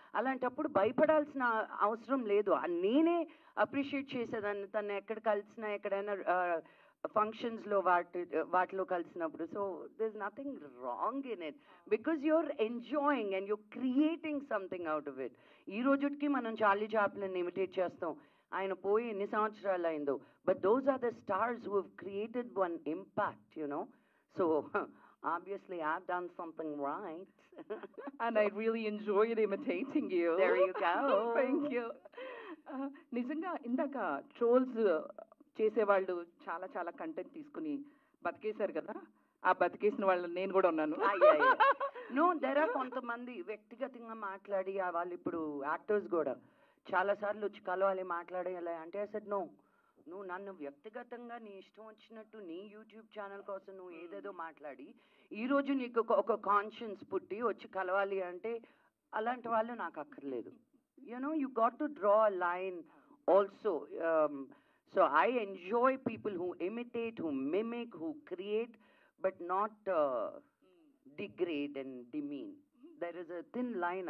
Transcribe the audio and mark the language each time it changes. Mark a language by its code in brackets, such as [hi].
[te] అలాంటప్పుడు భయపడాల్సిన అవసరం లేదు. నేనే అప్రిషియేట్ చేసేదాన్ని తను ఎక్కడ కలిసినా, ఎక్కడైనా ఫంక్షన్స్లో వాటిలో కలిసినప్పుడు. [en] So there is nothing wrong in it because you're enjoying and you're creating something out of it. [te] ఈ రోజుకి మనం చార్లీ చాప్లిన్ ఇమిటేట్ చేస్తాం, ఆయన పోయి ఎన్ని సంవత్సరాలు అయిందో, [en] But those are the stars who have created one impact, you know. So obviously I've done something right. And I really enjoyed imitating you. There you go. Thank you. [te] నిజంగా ఇందాక trolls చేసేవాళ్ళు చాలా చాలా కంటెంట్ తీసుకుని బతికేశారు కదా, ఆ బతికేసిన వాళ్ళు నేను కూడా ఉన్నాను. నో, దెర్ ఆర్ కొంతమంది వ్యక్తిగతంగా మాట్లాడి వాళ్ళు ఇప్పుడు యాక్టర్స్ కూడా చాలాసార్లు వచ్చి కలవాలి మాట్లాడేయాలి అంటే [en] I said no, [te] నువ్వు నన్ను వ్యక్తిగతంగా నీ ఇష్టం వచ్చినట్టు నీ యూట్యూబ్ ఛానల్ కోసం నువ్వు ఏదేదో మాట్లాడి ఈరోజు నీకు ఒక కాన్షియన్స్ పుట్టి వచ్చి కలవాలి అంటే అలాంటి వాళ్ళు నాకు అక్కర్లేదు. [en] You know, you got to draw a line also. So I enjoy people who imitate, who mimic, who create, but not degrade and demean. There is a thin line.